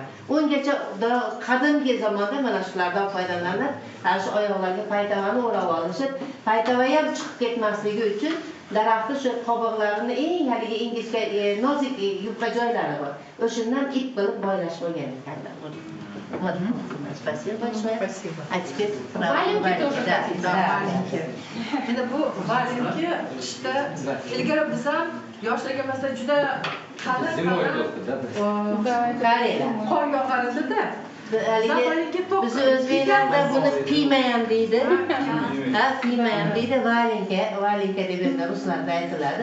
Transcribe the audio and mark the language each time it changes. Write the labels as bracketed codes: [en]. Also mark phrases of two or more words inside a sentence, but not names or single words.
[uz] Ungacha qadimgi zamonda mana shulardan foydalanib, ana shu oyoqlarga paytavani o'rab olishib, paytava ham chiqib ketmasligi uchun daraxtni shu qobiqlarini eng haligi ingichka nozik yupqa joylari bor. O'shandan ip qilib boylash bo'lgan ekanlar. [ru] Вот. Спасибо большое. Спасибо. А теперь Валенки тоже хотите? Да, [uz] endi bu valenka qishda ilgari biz ham yoshligimizda juda qalin qor yog'ar edi-da. Biz o'zbeklarda buni piyma ham deydi. Piyma ham deydi, valenka deb endi ruslarda aytiladi.